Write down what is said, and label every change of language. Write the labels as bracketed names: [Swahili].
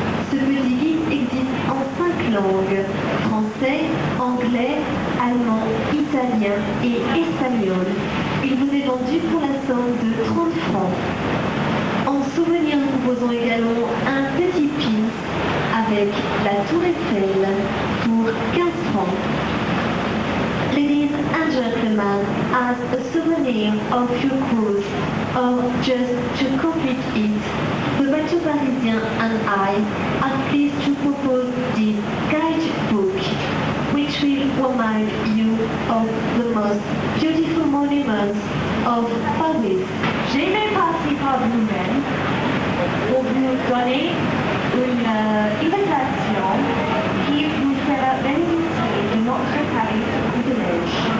[French] Ce petit guide existe en 5 langues, français, anglais, allemand, italien et espagnol. Il vous est vendu pour la somme de 30 francs. En souvenir, nous proposons également un petit pin avec la tour Eiffel pour 15 francs. [English] Ladies and gentlemen, as a souvenir of your cruise, or just to complete it, the Bateau Parisien and I are pleased to propose this guidebook, which will remind you of the most beautiful monuments of Paris. [French] J'ai fait partie par vous-même pour vous donner une invitation qui vous fera bénéficier de notre Paris privilège.